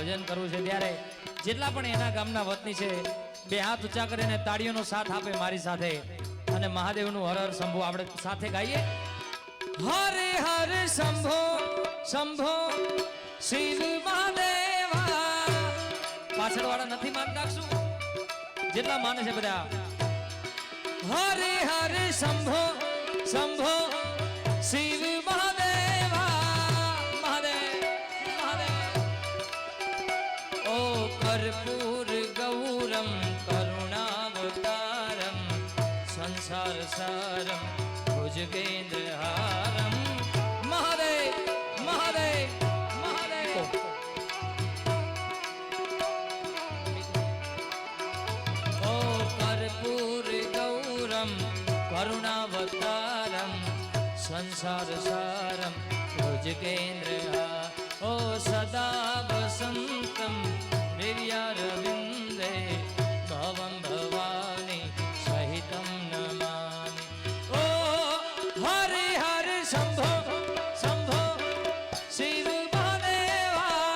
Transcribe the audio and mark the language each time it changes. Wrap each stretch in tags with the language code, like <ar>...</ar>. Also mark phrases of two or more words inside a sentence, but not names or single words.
<gu>ભજન કરવું છે ત્યારે જેટલા પણ એના ગામના વતની છે બે હાથ ઊંચા કરીને તાળીઓનો સાથ આપે મારી સાથે અને મહાદેવનું</gu> <sa>હર હર શંભો</sa> <gu>આપણે સાથે ગાઈએ</gu> <sa>હરે હરે શંભો શંભો શિવ મહાદેવા</sa> <gu>પાછળવાળા નથી માનતા શું જેટલા માને છે બધા</gu> <sa>હરે હરે શંભો શંભો શિવ મહાદેવા મહાદેવ कर्पूर गौरम करुणावतारम संसार सारम भुजगेंद्र हारम महादेव महादेव महादेव ओ कर्पूर गौरम करुणावतारम संसार सारम भुजगेंद्र ओ सदा वसंतम वीर्यारविंदे भवं भवानी सहितं नमामि ओ हरे हरे शंभो शंभो शिव महादेवा</sa>